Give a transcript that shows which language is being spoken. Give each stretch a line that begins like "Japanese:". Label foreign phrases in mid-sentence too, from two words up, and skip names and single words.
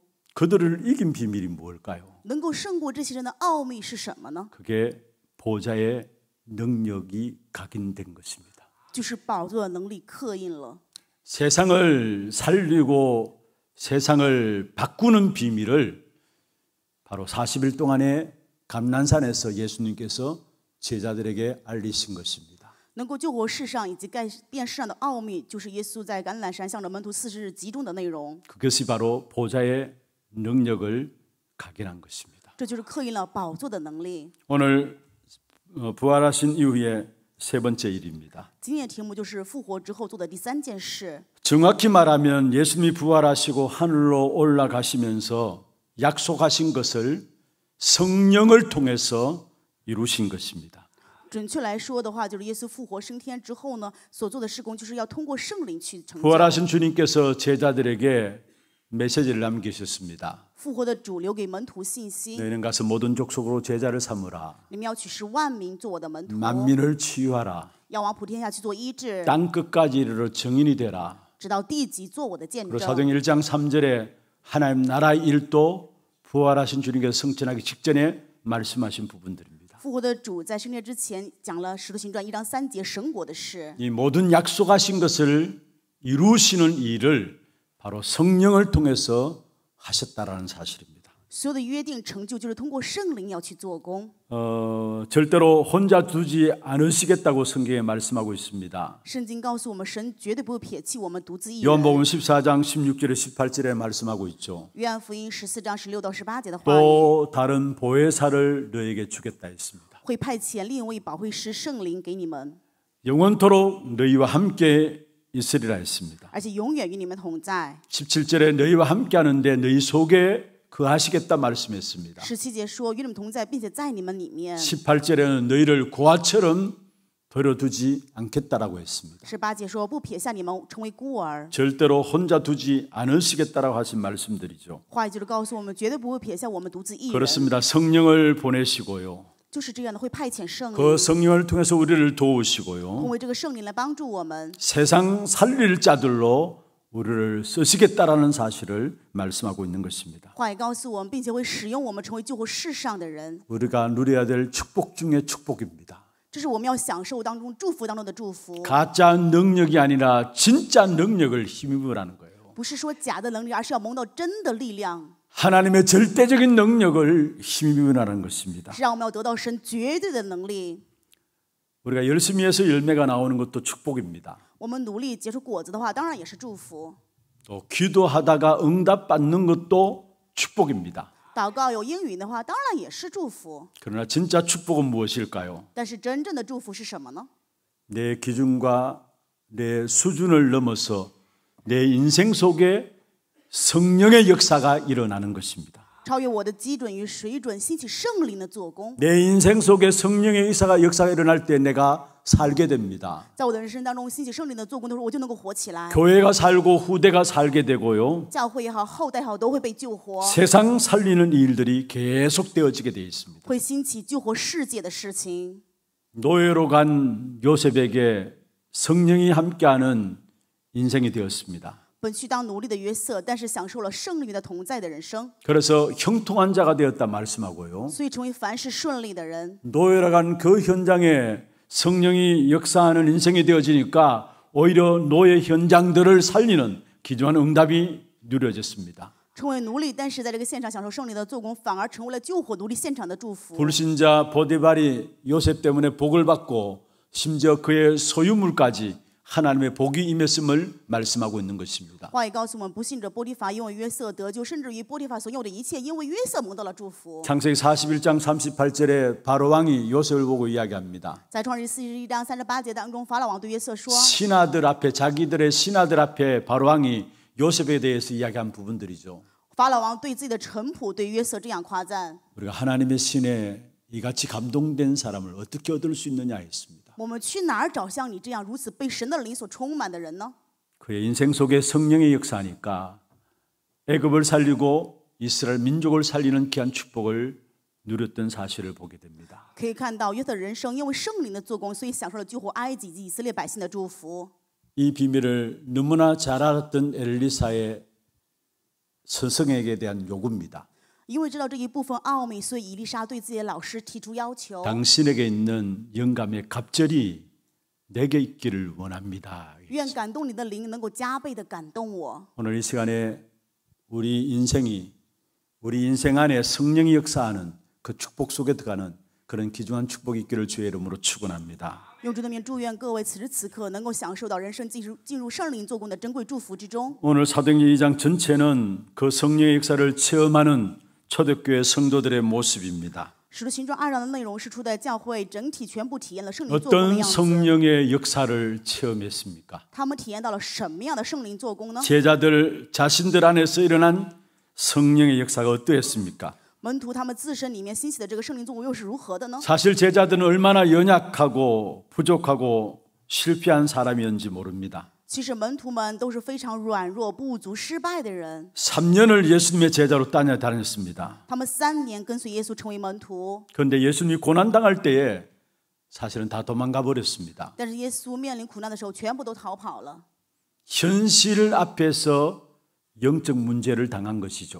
Korean: 그들을 이긴 비밀이 무엇일까요?
Chinese: 能够胜过这些人的奥秘是什么呢？
Korean: 그게 보좌의 능력이 각인된 것입니다.
Chinese: 就是宝座的能力刻印了。
Korean: 세상을 살리고 세상을 바꾸는 비밀을 바로 40일 동안의 감난산에서 예수님께서 제자들에게 알리신 것입니다.
Chinese: 能够救活世上以及改变世上的奥秘，就是耶稣在橄榄山向着门徒40日集中的内容。
Korean: 그것이 바로 보좌의 능력을 각인한 것입니다.
Chinese: 这就是刻印了宝座的能力。
Korean: 오늘 부활하신 이후에 세 번째 일입니다.
Chinese: 今天的题目就是复活之后做的第3件事。
Korean: 정확히 말하면 예수님이 부활하시고 하늘로 올라가시면서 약속하신 것을 성령을 통해서 이루신 것입니다.
Chinese: 准确来说的话，就是耶稣复活升天之后呢，所做的事工就是要通过圣灵去成就。
Korean: 부활하신 주님께서 제자들에게 메시지를 남기셨습니다.
Chinese: 复活的主留给门徒信息，
Korean: 너희는 가서 모든 족속으로 제자를 삼으라.
Chinese: 你们要取10万名做我的门徒，
Korean: 만민을 치유하라.
Chinese: 要往普天下去做医治，
Korean: 땅 끝까지 이르러 증인이 되라.
Chinese: 直到地极做我的见
Korean: 그리고
Chinese: 证。
Korean: 사도행 1장 3절에 하나님 나라의 일도 부활하신 주님께서 성천하기 직전에 말씀하신 부분들입니다.
Chinese: 复活的主在升天之前讲了《使徒行传》1章3节神国的事。
Korean: 이 모든 약속하신 것을 이루시는 일을 바로 성령을 통해서 하셨다라는 사실입니다.
Chinese: 所有的约定成就就是通过圣灵要去做工。
Korean: 절대로 혼자 두지 않으시겠다고 성경에 말씀하고 있습니다.
Chinese: 圣经告诉我们，神绝对不会撇弃我们独自一人。
Korean: 요한복음 14장 16절에 18절에 말씀하고 있죠.
Chinese: 约翰福音14章16到18节的话语，
Korean: 또 다른 보혜사를 너에게 주겠다 했습니다.
Chinese: 会派遣另一位保惠师圣灵给你们，
Korean: 영원토록 너희와 함께 있으리라 했습니다.
Chinese: 而且永远与你们同在。
Korean: 17절에 너희와 함께 하는데 너희 속에 거하시겠다 말씀했습니다.
Chinese: 17 节说与你们同在，并且在你们里面。
Korean: 18절에는 너희를 고아처럼 버려두지 않겠다라고 했습니다.
Chinese: 18 节说不撇下你们成为孤儿。
Korean: 절대로 혼자 두지 않으시겠다라고 하신 말씀들이죠.
Chinese: 话语就是告诉我们，绝对不会撇下我们独自一人。
Korean: 그렇습니다. 성령을 보내시고요.
Chinese: 就是这样的，会派遣圣
Korean: 그
Chinese: 灵，
Korean: 성령을 통해서 우리를
Chinese: 通
Korean: 도우시고요.
Chinese: 过这个圣灵来帮助我们，
Korean: 세상 살릴 자들로 우리를 쓰시겠다라는 사실을 말씀하고 있는 것입니다.
Chinese: 话语告诉我们，并且会使用我们成为救活世上的人。
Korean: 우리가 누려야 될 축복 중에 축복입니다.
Chinese: 这是我们要享受当中祝福当中的祝福，
Korean: 가짜 능력이 아니라 진짜 능력을 힘입으라는 거예요.
Chinese: 不是说假的能力，而是要蒙到真的力量，
Korean: 하나님의 절대적인 능력을 힘입으라는 것입니다.
Chinese: 是让我们要得到神绝对的能力。
Korean: 우리가 열심히 해서 열매가 나오는 것도 축복입니다.
Chinese: 我们努力结出果子的话，当然也是祝福。
Korean: 또 기도하다가 응답받는 것도 축복입니다.
Chinese: 祷告有应允的话，当然也是祝福。
Korean: 그러나 진짜 축복은 무엇일까요?
Chinese: 但是真正的祝福是什么呢？
Korean: 내 기준과 내 수준을 넘어서 내 인생 속에 성령의 역사가 일어나는 것입니다.
Chinese: 超越我的基准与水准，兴起圣灵的做工。
Korean: 내 인생 속에 성령의 역사가 일어날 때 내가 살게 됩니다.
Chinese: 在我的人生当中，兴起圣灵的做工的时候，我就能够活起来。
Korean: 교회가 살고 후대가 살게 되고요.
Chinese: 教会也好，后代也好，都会被救活，
Korean: 세상 살리는 일들이 계속 되어지게 되어 있습니다.
Chinese: 会兴起救活世界的事情。
Korean: 노예로 간 요셉에게 성령이 함께하는 인생이 되었습니다.
Chinese: 本去当奴隶的约瑟，但是享受了圣灵的同在的人生，
Korean: 그래서 형통한 자가 되었다 말씀하고요.
Chinese: 所以成为凡事顺利的人。
Korean: 노예로 간 그 현장에 성령이 역사하는 인생이 되어지니까 오히려 노예 현장들을 살리는 귀중한 응답이 누려졌습니다.
Chinese: 成为奴隶，但是在这个现场享受圣灵的做工，反而成为了救活奴隶现场的祝福。
Korean: 불신자 보디발이 요셉 때문에 복을 받고 심지어 그의 소유물까지 하나님의 복이 임했음을 말씀하고 있는 것입니다.
Chinese: 话也告诉我们，不信者波提乏因为约瑟得救，甚至于波提乏所有的一切，因为约瑟蒙到了祝福。
Korean: 창세기 41장 38절에 바로왕이 요셉을 보고 이야기합니다.
Chinese: 在创世41章38节当中，法老王对约瑟说：
Korean: 신하들 앞에 자기들의 신하들 앞에 바로왕이 요셉에 대해서 이야기한 부분들이죠.
Chinese: 法老王对自己的臣仆对约瑟这样夸赞。
Korean: 우리가 하나님의 신에 이같이 감동된 사람을 어떻게 얻을 수 있느냐 했습니다.
Chinese: 我们去哪儿找像你这样如此被神的灵所充满的人呢？
Korean: 그의 인생 속에 성령의 역사니까 애굽을 살리고 이스라엘 민족을 살리는 귀한 축복을 누렸던 사실을 보게 됩니다.
Chinese: 可以看到约瑟人生因为圣灵的做工，所以享受了救活埃及及以色列百姓的祝福。
Korean: 이 비밀을 너무나 잘 알았던 엘리사의 스승에게 대한 요구입니다.
Chinese: 因为知道这一部分奥秘，所以以利沙对自己的老师提出要求。
Korean: 당신에게 있는 영감의 갑절이 내게 있기를 원합니다.
Chinese: 愿感动你的灵能够加倍的感动我。
Korean: 오늘 이 시간에 우리 인생 안에 성령이 역사하는 그 축복 속에 들어가는 그런 귀중한 축복이 있기를 주의 이름으로 축원합니다.
Chinese: 用主的名祝愿各位此时此刻能够享受到人生进入圣灵做工的珍贵祝福之中。
Korean: 오늘 사도행전 2장 전체는 그 성령의 역사를 체험하는 초대교회 성도들의 모습입니다.
Chinese: 使徒行传2章的内容是初代教会整体全部体验了圣灵做工的
Korean: 어떤
Chinese: 样子。
Korean: 성령의 역사를 체험했습니까?
Chinese: 他们体验到了什么样的圣灵做工呢？
Korean: 제자들 자신들 안에서 일어난 성령의 역사가 어떠했습니까?
Chinese: 门徒他们自身里面兴起的这个圣灵作工又是如何的呢？
Korean: 사실 제자들은 얼마나 연약하고 부족하고 실패한 사람이었는지 모릅니다.
Chinese: 其实门徒们都是非常软弱、不足、失败的人。
Korean: 3년을 예수님의 제자로 다녔습니다.
Chinese: 他们3年跟随耶稣成为门徒，
Korean: 그런데 예수님이 고난당할 때에 사실은 다 도망가 버렸습니다.
Chinese: 但是耶稣面临苦难的时候，全部都逃跑了。
Korean: 현실 앞에서 영적 문제를 당한 것이죠.